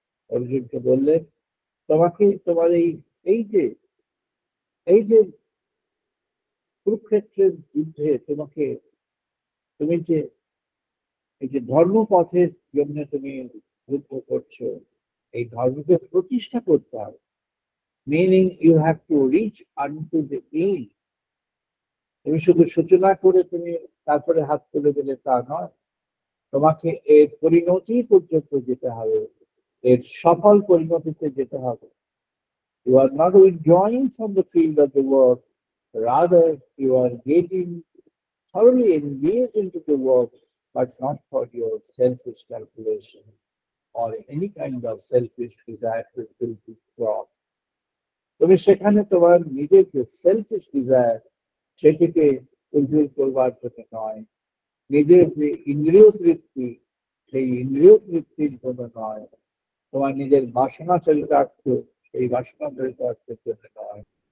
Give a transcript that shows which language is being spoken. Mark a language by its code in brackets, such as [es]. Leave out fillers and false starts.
[bn] অর্জুনকে বললেন তোমাকে তোমার এই এই যে এই যে কুরুক্ষেত্রের যুদ্ধে তোমাকে, তুমি যে এই যে ধর্মপথের জন্য তুমি যুদ্ধ করছো, এই ধর্মকে প্রতিষ্ঠা করতে হবে। [en] Meaning you have to reach unto the end. [bn] তুমি শুধু সূচনা করে তুমি তারপরে হাত তুলে দিলে তা নয়, তোমাকে এর পরিণতি পর্যন্ত যেতে হবে, এর সফল পরিণতিতে যেতে হবে। [en] You are not withdrawing from the field of the work, rather you are getting thoroughly engaged into the work, but not for your selfish calculation or any kind of selfish desire to fulfill. [bn] তুমি সেখানে তোমার নিজের যে shellfish desire সেটিকে fulfil করবার জন্য নয়, নিজের যে ইন্দ্রিয় তৃপ্তি সেই ইন্দ্রিয় তৃপ্তির জন্য নয়, তোমার নিজের বাসনা চরিতার্থ সেই বাসনা চরিতার্থের জন্য নয়।